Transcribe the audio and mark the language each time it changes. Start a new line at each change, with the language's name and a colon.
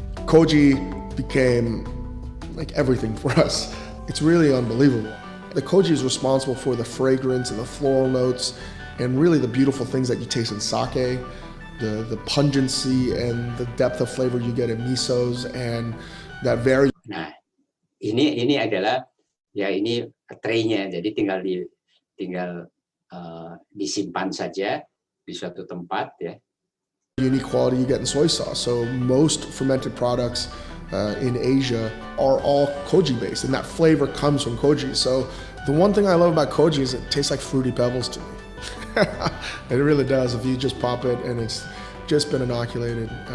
English: Koji became like everything for us. It's really unbelievable. The koji is responsible for the fragrance and the floral notes, and really the beautiful things that you taste in sake, the pungency and the depth of flavor you get in misos, and that very.
Indonesian: Nah, ini adalah ya ini tray-nya, jadi tinggal disimpan saja di suatu tempat ya.
English: Unique quality you get in soy sauce. So most fermented products in Asia are all koji based, and that flavor comes from koji. So the one thing I love about koji is it tastes like Fruity Pebbles to me. It really does if you just pop it and it's just been inoculated.